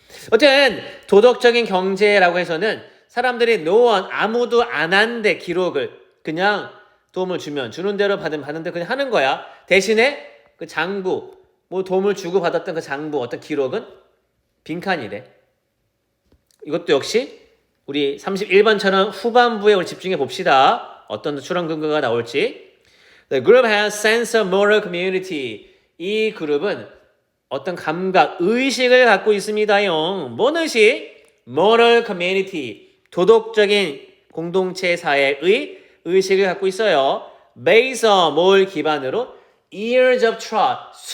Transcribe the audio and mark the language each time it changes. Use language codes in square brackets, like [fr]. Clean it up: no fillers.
[ko] 어쨌든 도덕적인 경제라고 해서는 사람들이 [en] no one [ko] 아무도 안 한데 기록을 그냥 도움을 주는 대로 받은 대로 그냥 하는 거야. 대신에 그 장부 뭐 도움을 주고 받았던 그 장부 어떤 기록은 빈칸이래. 이것도 역시 우리 31번처럼 후반부에 우리 집중해 봅시다. 어떤 출원 근거가 나올지. [en] The group has sense of moral community. [ko] 이 그룹은 어떤 감각, 의식을 갖고 있습니다요. 뭔 의식? [en] moral community. [ko] 도덕적인 공동체 사회의 의식을 갖고 있어요. [en] based on [ko] 뭘 기반으로? [en] years of trust.